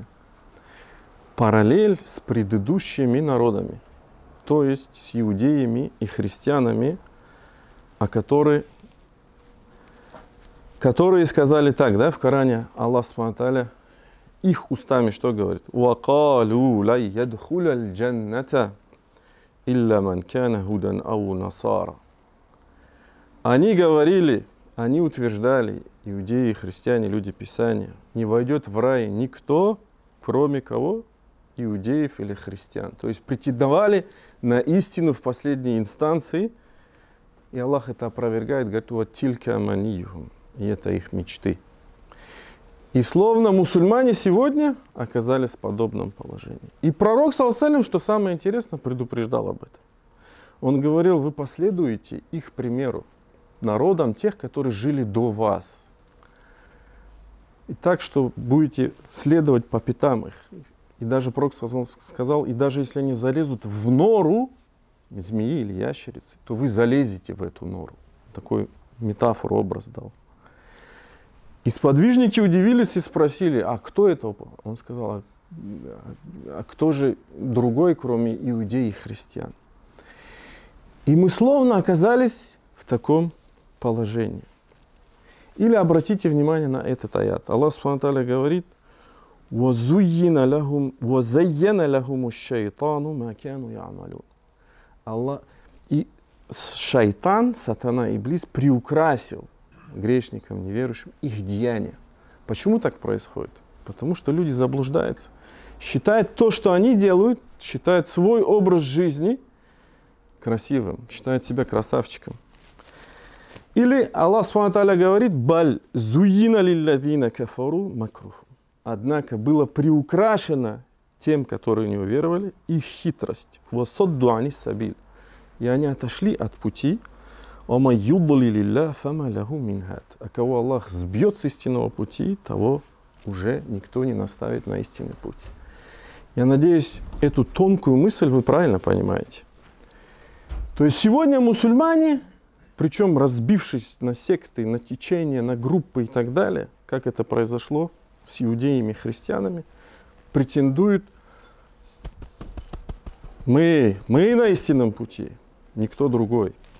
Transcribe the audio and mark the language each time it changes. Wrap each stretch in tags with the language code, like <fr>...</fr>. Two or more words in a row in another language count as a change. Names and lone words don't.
<ru>Параллель с предыдущими народами. То есть с иудеями и христианами, которые сказали так, да, в Коране Аллах</ru> <ar>سبحانه وتعالى</ar> <ru>их устами что говорит?</ru> <ar>وَقَالُوا لَا يَدْخُلَ الْجَنَّةَ إِلَّا مَنْ كَانَ هُدًى أَوْ نَصَارَى.</ar> <ru>Они говорили, они утверждали, иудеи, христиане, люди Писания, не войдет в рай никто, кроме кого? Иудеев или христиан. То есть претендовали на истину в последней инстанции, и Аллах это опровергает, говорит, вот</ru> <ar>تلك أمانيهم,</ar> <ru>и это их мечты. И словно мусульмане сегодня оказались в подобном положении. И пророк,</ru> <ar>صلى الله عليه وسلم,</ar> <ru>что самое интересное, предупреждал об этом. Он говорил, вы последуете их примеру, народам тех, которые жили до вас. И так, что будете следовать по пятам их. И даже пророк сказал, и даже если они залезут в нору, змеи или ящерицы, то вы залезете в эту нору. Такой метафору, образ дал. И сподвижники удивились и спросили, а кто это? Он сказал, а кто же другой, кроме иудеев и христиан? И мы словно оказались в таком положении. Или обратите внимание на этот аят.</ru> <ar>الله سبحانه وتعالى говорит, وَزَيَّنَ لَهُمُ الشَّيْطَانُ مَا كَانُوا يَعْمَلُونَ.</ar> <ru>Аллах и шайтан, сатана, иблис приукрасил грешникам, неверующим их деяния. Почему так происходит? Потому что люди заблуждаются. Считают то, что они делают, считают свой образ жизни красивым, считают себя красавчиком.</ru> <ar>Или الله سبحانه وتعالى говорит, «بل زين للذين كفروا مكرهم».</ar> <ru>Однако было приукрашено тем, которые не уверовали, их хитрость.</ru> <ar>«وصدوا عن السبيل».</ar> <ru>И они отошли от пути.</ru> <ar>«ومن يضلل الله فما له من هاد».</ar> <ru>А кого Аллах сбьет с истинного пути, того уже никто не наставит на истинный путь. Я надеюсь, эту тонкую мысль вы правильно понимаете. То есть сегодня мусульмане, причем разбившись на секты, на течения, на группы и так далее, как это произошло с иудеями и христианами, претендуют, мы на истинном пути, никто другой.</ru>